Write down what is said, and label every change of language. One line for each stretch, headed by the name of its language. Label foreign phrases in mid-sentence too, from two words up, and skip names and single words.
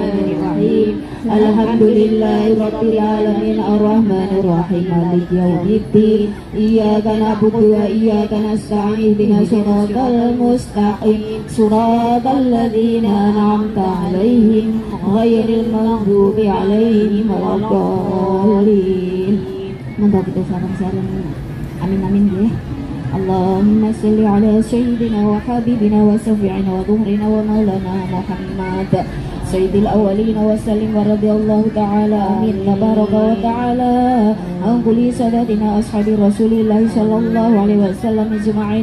Arabic: الحمد لله رب العالمين الرحمن الرحيم مالك يوم الدين. إياك نعبد وإياك نستعين اهدنا الصراط المستقيم صراط الذين أنعمت عليهم غير المغضوب عليهم ولا الضالين.
Javanese: Monggo kita sareng-sareng
Arabic: آمين آمين
Javanese: ya.
Arabic: اللهم صل على سيدنا وحبيبنا وشفيعنا وذخرنا ومولانا محمد سيد الأولين وسلم ورضي الله تعالى آمين تبارك وتعالى عن كل سادتنا أصحاب رسول الله صلى الله عليه وسلم أجمعين.